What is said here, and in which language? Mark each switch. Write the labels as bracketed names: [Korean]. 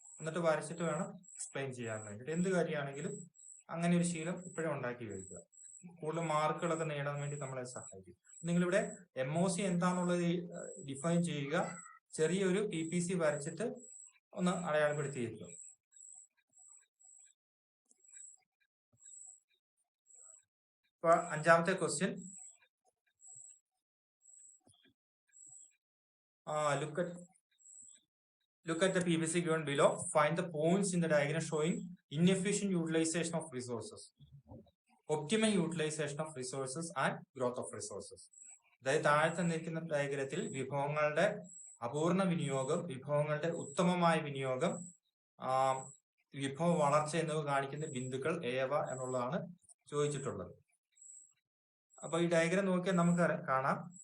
[Malayalam] എന്നിട്ട് വരച്ചിട്ട് വേണം എക്സ്പ്ലെയിൻ ചെയ്യാൻ വേണ്ടിയിട്ട്. എന്ത് കാര്യമാണെങ്കിലും അങ്ങനെ ഒരു ശീലം ഇപ്പോഴും ഉണ്ടാക്കി വയ്ക്കുക. കൂടുതൽ മാർക്കുകളൊക്കെ നേടാൻ വേണ്ടി നമ്മളെ സഹായിക്കും. നിങ്ങളിവിടെ MOC എന്താണെന്നുള്ളത് ഡിഫൈൻ ചെയ്യുക, ചെറിയൊരു PPC വരച്ചിട്ട് ഒന്ന് അടയാളപ്പെടുത്തി വയ്ക്കുക. ഇപ്പൊ 5ാമത്തെ question, [English] look at the PPC given below. Find the points in the diagram showing inefficient utilization of resources, optimum utilization of resources and growth of resources. [Malayalam] അതായത് താഴെ തന്നിരിക്കുന്ന ഡയഗ്രത്തിൽ വിഭവങ്ങളുടെ അപൂർണ വിനിയോഗം, വിഭവങ്ങളുടെ ഉത്തമമായ വിനിയോഗം, വിഭവ വളർച്ച എന്നിവ കാണിക്കുന്ന ബിന്ദുക്കൾ ഏവ എന്നുള്ളതാണ് ചോദിച്ചിട്ടുള്ളത്. അപ്പൊ ഈ ഡയഗ്രാം നോക്കിയാൽ നമുക്ക് കാണാം.